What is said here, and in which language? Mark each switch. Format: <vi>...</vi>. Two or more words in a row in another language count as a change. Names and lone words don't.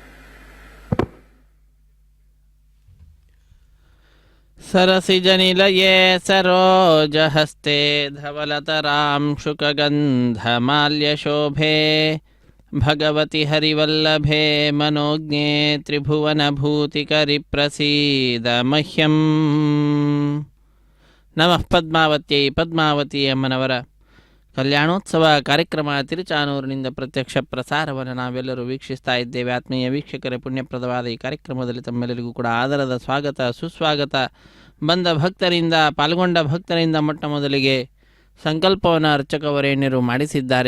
<sa>सरसिजनिलये सरोजहस्ते धवलतरां शुकगन्धमाल्यशोभे भगवति हरिवल्लभे मनोज्ञे त्रिभुवनभूतिकरि प्रसीद मह्यं. नमः पद्मावत्यै.</sa> <kn>ಪದ್ಮಾವತಿ ಅಮ್ಮನವರ ಕಲ್ಯಾಣೋತ್ಸವ ಕಾರ್ಯಕ್ರಮ ತಿರುಚಾನೂರಿನಿಂದ ಪ್ರತ್ಯಕ್ಷ ಪ್ರಸಾರವನ್ನು ನಾವೆಲ್ಲರೂ ವೀಕ್ಷಿಸ್ತಾ ಇದ್ದೇವೆ. ಆತ್ಮೀಯ ವೀಕ್ಷಕರೇ, ಪುಣ್ಯಪ್ರದವಾದ ಈ ಕಾರ್ಯಕ್ರಮದಲ್ಲಿ ತಮ್ಮೆಲ್ಲರಿಗೂ ಕೂಡ ಆದರದ ಸ್ವಾಗತ ಸುಸ್ವಾಗತ. ಬಂದ ಭಕ್ತರಿಂದ, ಪಾಲ್ಗೊಂಡ ಭಕ್ತರಿಂದ ಮೊಟ್ಟ ಮೊದಲಿಗೆ ಸಂಕಲ್ಪವನ್ನು ಅರ್ಚಕವರೇಣ್ಯರು ಮಾಡಿಸಿದ್ದಾರೆ.</kn>